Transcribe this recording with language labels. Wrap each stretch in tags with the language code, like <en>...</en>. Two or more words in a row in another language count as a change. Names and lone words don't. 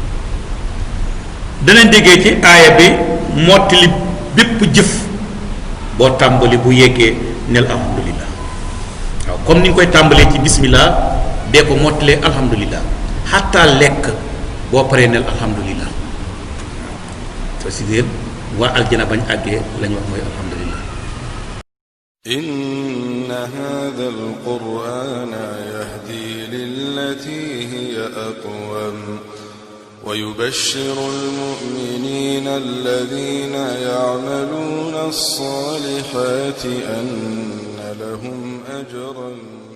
<wo>danañ déggee ci aaya bi mottali bépp jëf boo tàmbali bu yeggee nel alhamdulillah waaw comme ni ñu koy tàmbalee ci bismillah dee ko mottalee alhamdulillah xataa lekk boo paree nel alhamdulillah waaw si déet waa aljana bañ àggee lañ wax mooy alhamdulillah.</wo> <ar>إن هذا القرآن يهدي للتي هي أقوم ويبشر المؤمنين الذين يعملون الصالحات أن لهم أجرا</ar>